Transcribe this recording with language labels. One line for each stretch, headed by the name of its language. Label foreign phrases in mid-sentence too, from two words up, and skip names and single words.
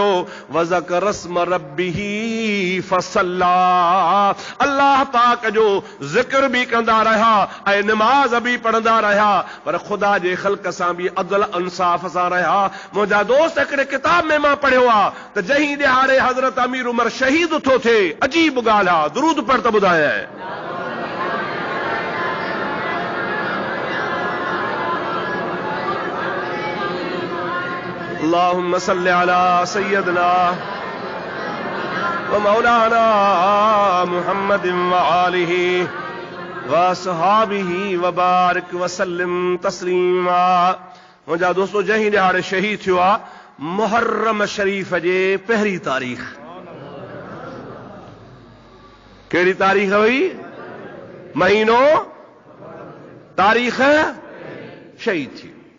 Arabic: وذكر اسم ربه فصلى,
Sindhi: अल्लाह पाक जो ज़िक्र बि कंदा रहिया ऐं नमाज़ बि पढ़ंदा रहिया, पर ख़ुदा जे ख़ल्क़ सां बि अदल इंसाफ़ सां रहिया। मुंहिंजा दोस्त, हिकिड़े किताब में मां पढ़ियो आहे त जंहिं ॾिहाड़े हज़रत अमीर उमर शहीद थो थिए, अजीब ॻाल्हि आहे, दुरूद पढ़ त ॿुधायां।
Arabic: اللهم صل على سيدنا ومولانا محمد وآله وأصحابه وبارك وسلم تسليما.
Sindhi: मुंहिंजा दोस्तो, जंहिं ॾिहाड़े शहीद थियो आहे, मुहर्रम शरीफ जे पहिरीं तारीख़। कहिड़ी तारीख़ हुई? महीनो, तारीख़ शहीद थी।